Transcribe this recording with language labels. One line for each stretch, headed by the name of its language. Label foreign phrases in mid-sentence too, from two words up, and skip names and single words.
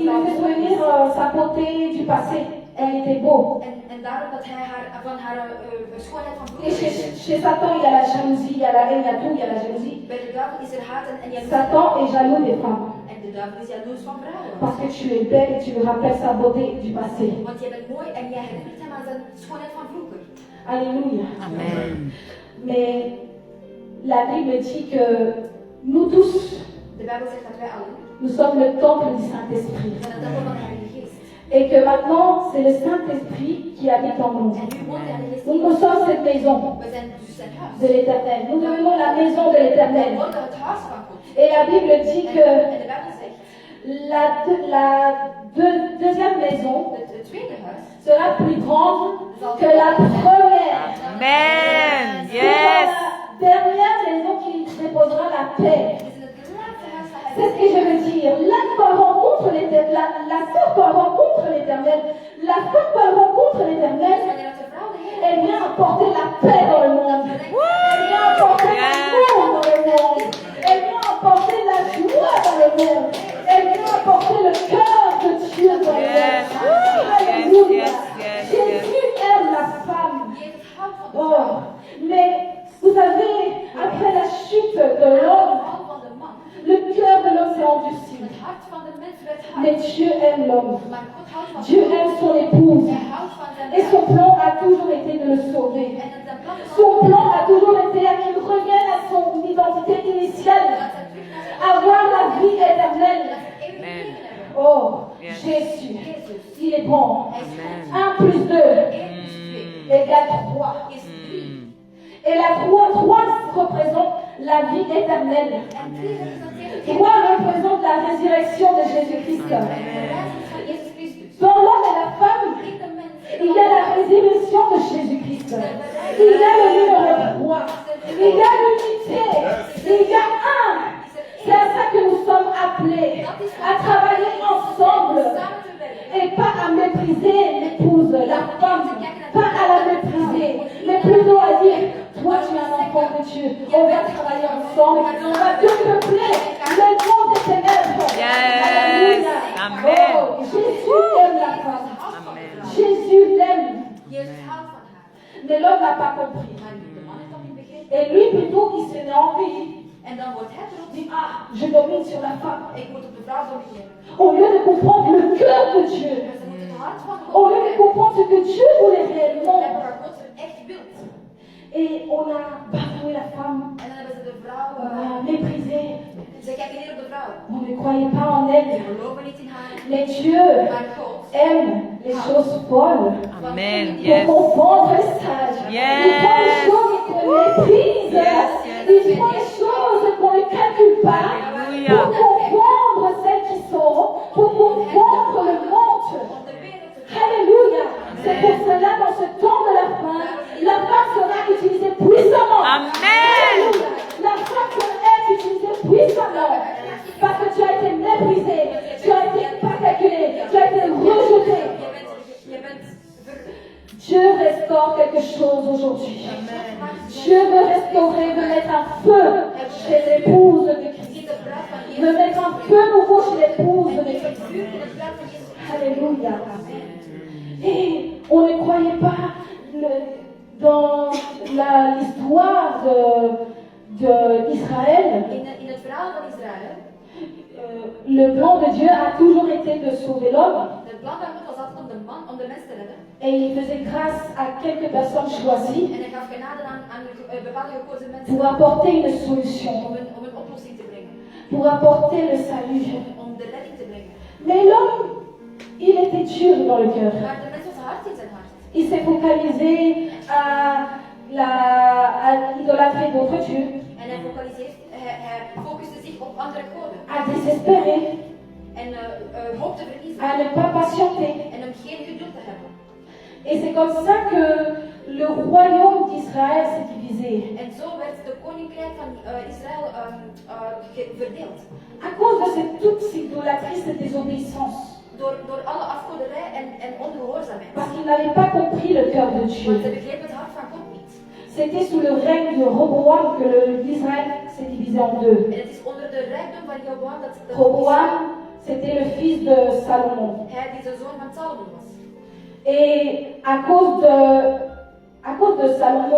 French: il lui
Dutch: vrouw
French: fait
Dutch: mooi
French: souvenir
Dutch: is.
French: sa beauté du passé. Elle était beau.
Dutch: En daarom dat hij van haar schoonheid van
French: Et
Dutch: vroeger
French: chez Satan, il y a la jalousie, il y a la haine, il y a tout, il y a la jalousie.
Dutch: bij de duivel is er haat en jaloezie.
French: Satan est jaloux des femmes.
Dutch: En de duivel is jaloers van vrouwen.
French: Parce que tu es belle et tu lui rappelles sa beauté du passé.
Dutch: Want jij bent mooi en jij herinnert hem aan zijn schoonheid van vroeger.
French: Alléluia. Amen. Mais la Bible dit que nous tous,
Dutch: De Bijbel zegt dat wij allen
French: nous sommes le temple du Saint-Esprit.
Dutch: zijn de tempel van de Heilige Geest.
French: Et que maintenant, c'est le Saint-Esprit qui habite en nous.
Dutch: En nu woont de Heilige
French: Donc
Dutch: Geest.
French: nous sommes cette maison
Dutch: We zijn dus zijn huis.
French: de l'Éternel. Nous devenons la maison de
Dutch: Wij
French: l'Éternel.
Dutch: worden het huis van God.
French: Et la Bible dit
Dutch: En
French: que
Dutch: de Bijbel zegt,
French: deuxième maison
Dutch: het tweede huis
French: sera plus grande que la première. Amen. C'est
English: Yes.
French: la dernière maison qui déposera la paix.
Dutch: is in het laatste huis dat
French: C'est
Dutch: hij
French: ce que je veux dire. Là, quand elle rencontre l'Éternel, la sœur, quand elle rencontre l'Éternel, la femme, quand elle rencontre l'Éternel,
Dutch: wanneer de vrouw de Heer
French: elle vient apporter la paix dans le monde. Elle vient apporter l'amour dans le monde. Elle vient apporter la joie dans le monde. Elle vient apporter le cœur de Dieu dans le monde. Alléluia. Jésus aime la femme.
Dutch: Jezus houdt van de
French: Oh,
Dutch: vrouw.
French: mais vous savez, après la chute de l'homme,
Dutch: Houdt van de man.
French: le cœur de l'homme s'est endurci.
Dutch: Het hart van de mens werd
French: Mais
Dutch: hard.
French: Dieu aime l'homme.
Dutch: Maar God houdt van
French: Dieu aime son épouse.
Dutch: Hij houdt van zijn
French: Et son
Dutch: vrouw.
French: plan a toujours été de le sauver.
Dutch: En zijn plan is
French: Son plan a toujours été à qu'il revienne à son identité initiale,
Dutch: dat zij terug naar zijn
French: avoir la vie éternelle.
Dutch: dat ze eeuwig leven hebben.
French: Oh,
English: Yes.
French: Jésus,
Dutch: Jezus.
French: il est bon.
Dutch: Hij is goed.
French: 1 plus 2
Dutch: 1 plus 2
French: égale 3.
Dutch: is 3.
French: Et la 3 représente la vie éternelle.
Dutch: En 3 representeert
French: 3 représente la résurrection de Jésus-Christ.
Dutch: de reiziging van Jezus Christus.
French: Dans l'homme et la femme,
Dutch: In de mens.
French: il y a la résurrection de Jésus-Christ. Il y a le numéro 3. Il y a l'unité. Il y a un. C'est à ça que nous sommes appelés, à travailler ensemble
Dutch: Samen te werken.
French: et pas à mépriser l'épouse, la femme, pas à la mépriser, mais plutôt à dire, toi tu es un enfant de Dieu, on va travailler ensemble, on va te peupler le monde des ténèbres.
English: Yes.
French: Alléluia. Amen. Oh, Jésus aime la femme, Amen. Jésus l'aime,
Dutch: Jezus houdt van haar.
French: mais l'homme n'a pas compris.
Dutch: Maar de man heeft dat niet begrepen.
French: Et lui plutôt, il s'est envie,
Dutch: En dan wordt hij erop.
French: dit, je domine sur la femme.
Dutch: Ik moet op de vrouw domineren.
French: Au lieu de comprendre le cœur de Dieu,
Dutch: Maar ze moet komt het hart van
French: On
Dutch: God.
French: veut comprendre ce que Dieu voulait
Dutch: En
French: réellement.
Dutch: wat God echt wil.
French: Et on a bafoué la femme,
Dutch: En dan hebben ze de vrouw.
French: on a méprisé,
Dutch: Ze kijken neer op de vrouw.
French: on ne croyait pas en
Dutch: Ze
French: elle.
Dutch: geloven niet in haar.
French: Mais Dieu
Dutch: Maar God.
French: aime les choses folles. Amen. Pour
English: Yes.
French: confondre les sages.
English: Yes.
French: Il prend les choses qu'on méprise.
English: Yes,
French: Il prend les choses qu'on ne calcule pas. Alléluia. Pour confondre celles qui sont. Pour confondre le monde.
Dutch: Om de wereld te
French: Alléluia. C'est pour cela, dans ce temps de la fin, la femme sera utilisée puissamment. Amen. Alléluia. La femme sera utilisée puissamment. Parce que tu as été méprisé. Tu as été pas calculé. Tu as été rejeté.
Dutch: Je bent
French: Dieu restaure quelque chose aujourd'hui. Dieu veut restaurer, veut mettre un feu chez l'épouse de Christ.
Dutch: in de bruid van Jezus.
French: Veut mettre un feu nouveau chez l'épouse de
Dutch: Vuur
French: Christ.
Dutch: in het bruid van Jezus.
French: Alléluia. Et on ne croyait pas dans l'histoire d'Israël.
Dutch: In het verhaal van Israël.
French: Le plan de Dieu a toujours été de sauver l'homme.
Dutch: Het plan van God was altijd om de mens te redden.
French: Et il faisait grâce à quelques personnes choisies
Dutch: En hij gaf genade aan bepaalde gekozen mensen.
French: pour apporter une solution,
Dutch: Om een oplossing te brengen.
French: pour apporter le salut.
Dutch: Om de redding te brengen.
French: Mais l'homme, il était dur dans le cœur.
Dutch: Maar de mens was hard in zijn hart.
French: Il s'est focalisé à l'idolâtrie d'autres dieux,
Dutch: En hij focuste zich op andere goden.
French: à désespérer,
Dutch: En hoop te verliezen.
French: à ne pas patienter.
Dutch: En om geen geduld te hebben.
French: Et c'est comme ça que le royaume d'Israël s'est divisé.
Dutch: En zo werd de koninkrijk van Israël verdeeld.
French: À cause de toute cette idolâtrie, cette désobéissance.
Dutch: Door alle afgoderij en ongehoorzaamheid.
French: Parce qu'ils n'avaient pas compris le cœur de
Dutch: Want
French: Dieu.
Dutch: ze begrepen het hart van God niet.
French: C'était sous le règne de Roboam que l'Israël s'est divisé en deux.
Dutch: En het is onder de rijkdom van Jeroboam dat
French: Roboam, c'était le fils de Salomon.
Dutch: hij die de zoon van Salomon was.
French: Et à cause de Salomon,